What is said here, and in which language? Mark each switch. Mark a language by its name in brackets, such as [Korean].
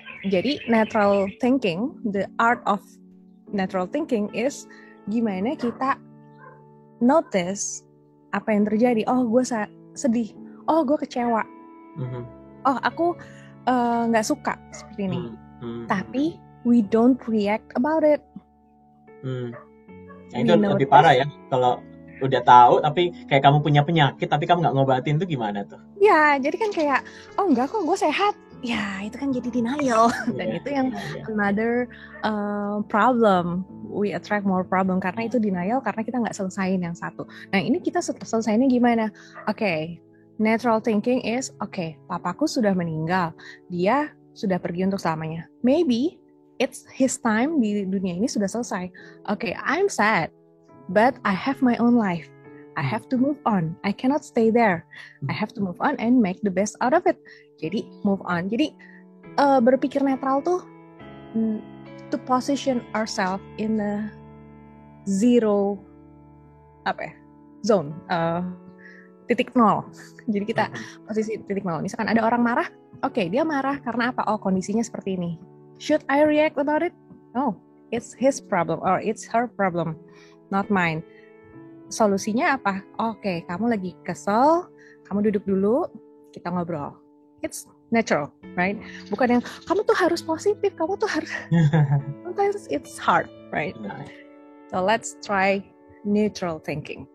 [English] Jadi natural thinking, the art of natural thinking is gimana kita notice apa yang terjadi. [Indonesian] Oh, gue sedih. Oh, gue kecewa. Oh, aku nggak suka seperti ini. [English] Tapi we don't react about it. [Indonesian] Itu lebih parah ya, kalau udah tahu tapi kayak kamu punya penyakit tapi kamu nggak ngobatin tuh gimana tuh? Ya, jadi kan kayak enggak kok, gue sehat. Ya, itu kan jadi denial. Dan itu yang another problem. We attract more problem karena itu denial, karena kita nggak selesain yang satu. Nah, ini kita selesainya gimana? Natural thinking is papaku sudah meninggal, dia sudah pergi untuk selamanya. Maybe it's his time di dunia ini sudah selesai. [English] I'm sad, but I have my own life. I have to move on. I cannot stay there. I have to move on and make the best out of it. Jadi move on. Jadi berpikir netral tuh to position ourselves in the zero zone, titik nol. [Indonesian] Jadi kita posisi titik nol. Misalkan ada orang marah, dia marah karena apa? [English] Oh, kondisinya seperti ini. Should I react about it? No, it's his problem or it's her problem, not mine. [Indonesian] Solusinya apa? Kamu lagi kesel, kamu duduk dulu, kita ngobrol. [English] It's natural, right? [Indonesian] Bukan yang kamu tuh harus positif, kamu tuh harus. [English] Sometimes it's hard, right? So let's try neutral thinking.